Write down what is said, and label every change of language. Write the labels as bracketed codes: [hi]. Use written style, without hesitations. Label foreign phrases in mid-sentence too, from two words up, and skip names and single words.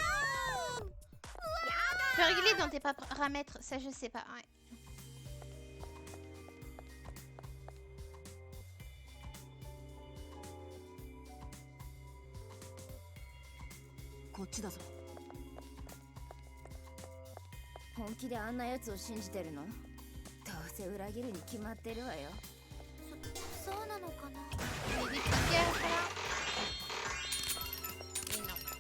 [fr] Tu peux régler dans tes paramètres, ça je sais pas. Ouais. [ja] こっちだぞ。本気であんなやつを信じてるのどうせ裏切るに決まってるわよそうなのかな [fr] Il y a des petites guerres là. Et non.